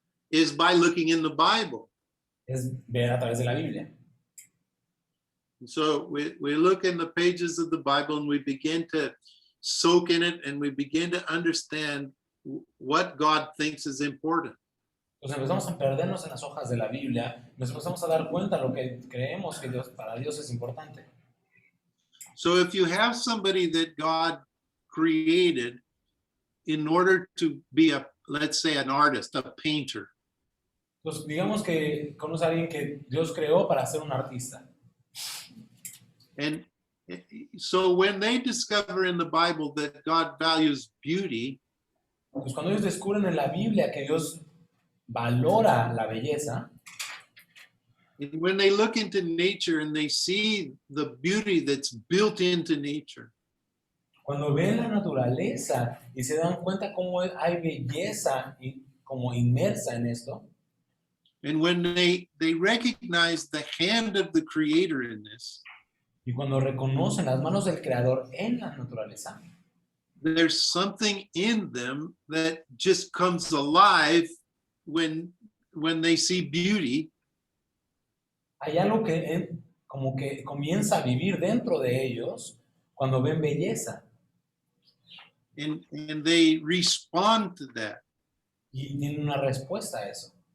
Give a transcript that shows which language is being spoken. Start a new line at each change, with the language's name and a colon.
English: is by looking in the Bible.
Spanish: es ver a través de la Biblia.
English: So we look in the pages of the Bible and we begin to soak in it and we begin to understand what God thinks is important.
Spanish: Entonces empezamos a perdernos en las hojas de la Biblia, nos empezamos a dar cuenta de lo que creemos que para Dios es importante.
English: So if you have somebody that God created in order to be let's say an artist, a painter.
Spanish: Entonces digamos que conoces a alguien que Dios creó para ser un artista.
English: And so when they discover in the Bible that God values beauty,
Spanish: Pues cuando ellos descubren en la Biblia que Dios valora la belleza,
English: And when they look into nature and they see the beauty that's built into nature,
Spanish: Cuando ven la naturaleza y se dan cuenta cómo hay belleza como inmersa en esto,
English: and when they recognize the hand of the creator in this,
Spanish: y cuando reconocen las manos del Creador en la naturaleza,
English: there's something in them that just comes alive when they see beauty.
Spanish: hay algo que como que comienza a vivir dentro de ellos cuando ven belleza
English: And they respond to that.
Spanish: y tienen una respuesta a eso.